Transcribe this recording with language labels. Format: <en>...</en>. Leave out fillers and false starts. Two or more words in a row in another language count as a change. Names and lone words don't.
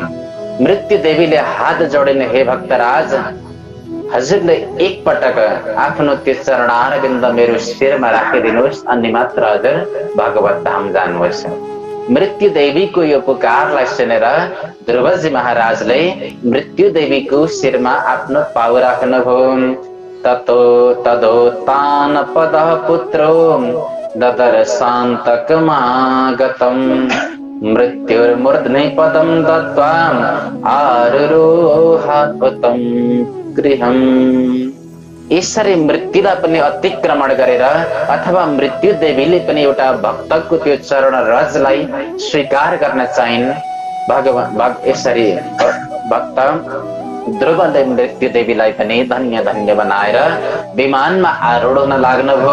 <ne>मृत्यु देवीले हात जोडिन्, हे भक्तराज, हजुरले एक पटक आफ्नो त्यो चरणारविन्द मेरो शिरमा राखिदिनुहोस् अनि मात्र हजुर भगवत धाम जानुहोस्। मृत्यु देवीको यो पुकारलाई सुनेर ध्रुवजी महाराजले मृत्यु देवीको शिरमा आफ्नो पाउ राख्नुभयो।</ne> <sa>ततो तदोत्तान पदः पुत्रो ददर्शान्तकमागतम् मृत्युर्मूर्ध्नि पदं दत्त्वा आरुरोहात्वतं गृहम्।</sa> <ne>यसरी मृत्युलाई पनि अतिक्रमण गरेर अथवा मृत्यु देवीले पनि एउटा भक्तको त्यो चरण रजलाई स्वीकार गर्न चाहिन्। भगवान यसरी भक्त ध्रुवले मृत्यु देवीलाई पनि धन्य धन्य बनाएर विमानमा आरूढ हुन लाग्नुभयो।</ne>